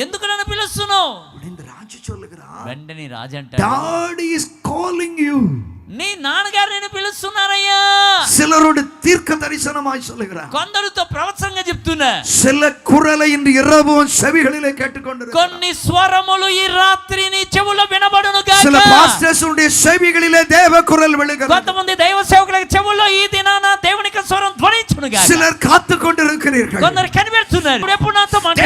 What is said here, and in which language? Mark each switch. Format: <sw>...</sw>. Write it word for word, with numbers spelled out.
<te>ఎందుకు నన్ను పిలుస్తున్నావు?</te> <ta>அப்படின்னு రాజు சொல்லுகிறார்.</ta> <te>వెంటనే రాజు అంటాడు,</te> <en>Dad is calling you.</en> <te>నీ నాన్నగారు నేను పిలుస్తున్నారయ్యా.</te> <ta>சிலரோடு தீர்க்க தரிசனமாய் சொல்லுகிறார்.</ta> <te>కొందరితో ప్రవచనంగా చెప్తున్నా.</te> <ta>சில குரலை இன்று இரவும் செவிகளிலே கேட்டுக்கொண்டிருக்கிறார்.</ta> <te>కొన్ని స్వరములు ఈ రాత్రి నీ చెవులో వినబడును</te> <ta>சில</ta> <te>గాక.</te> <ta>பாஸ்டர்ஸுடைய செவிகளிலே தேவ குரல் விழுகிறது.</ta> <te>కొంతమంది దైవ సేవకుల చెవుల్లో ఈ దినాన దేవుని యొక్క స్వరం ధ్వనించును గాక.</te> <ta>சிலர் காத்துக் கொண்டிருக்கிறீர்கள்.</ta> <te>కొందరు కనిపెడుతున్నారు, "ఇప్పుడు ఎప్పుడు నాతో మాట్లాడతాడు?</te>